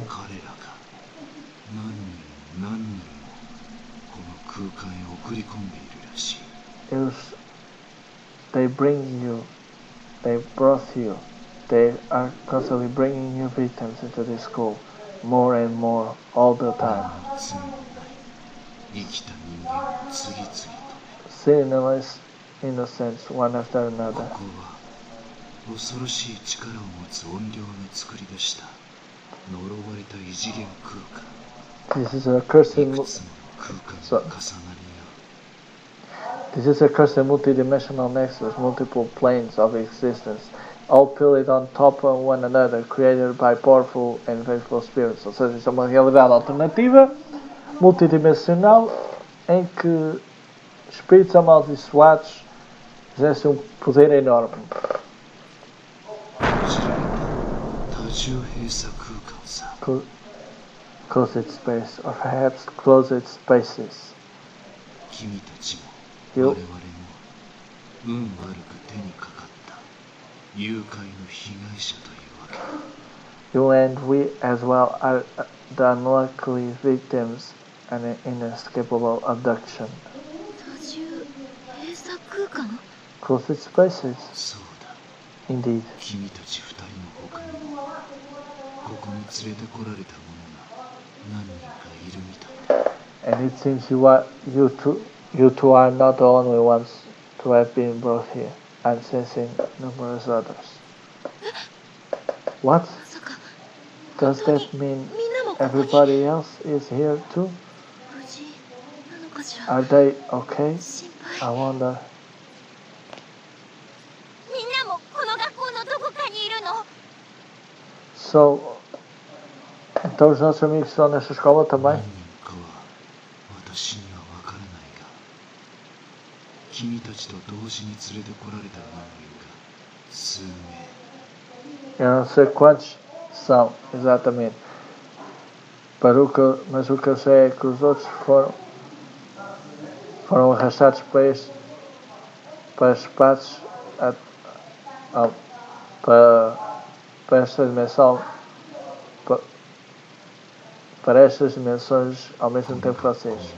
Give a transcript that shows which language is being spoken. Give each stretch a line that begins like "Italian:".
Japanese: 彼らが何人も何人もこの空間へ送り込んでいるらしい
English: They bring you, they brought you, they are constantly bringing new victims into this school, more and more, all the time.
Japanese: 罪のない生きた人間を次々と
English: Sinless innocents, one after another.
Japanese: ここは恐ろしい力を持つ怨霊が作り出した呪われた異次元空間
English: This is a cursed,
Japanese: いくつもの空間が重なり合う
English: this is a cursed multidimensional nexus, multiple planes of existence, all pilled on top of one another, created by powerful and faithful spirits.
Portuguese: Ou seja, isso é uma realidade alternativa, multidimensional, em que espíritos amaldiçoados exercem poder enorme.
Japanese: 多重閉鎖空間さ
English: Closed space, or perhaps closed spaces.
Japanese: 君たちも
English: You,
Japanese: 我々も運悪く手にかかった誘拐の被害者というわけだ
English: you and we as well are the unlucky victims and an inescapable abduction.
Japanese: 多重閉鎖空間
English: Closed spaces,
Japanese: そうだ
English: indeed.
Japanese: 君たち二人の他にもここに連れてこられた者が何人かいるみたいだ
English: And it seems you two are not the only ones to have been brought here. I'm sensing numerous others. What?
Japanese: まさか
English: Does that mean
Japanese: みんなもここに
English: everybody else is here too?
Japanese: 無事なのかしら
English: Are they okay?
Japanese: 心
English: I
Japanese: 配
English: wonder.
Japanese: みんなもこの学校のどこかにいるの
Portuguese: So, então os nossos amigos estão nesta escola também?
Japanese: 何人かは私には分からないが君たちと同時に連れてこられた人間が数名。
Portuguese: Eu não sei quantos são exatamente, mas o que eu sei é que os outros foram arrastados para espaços, para esta dimensão, para estas dimensões ao mesmo tempo que vocês.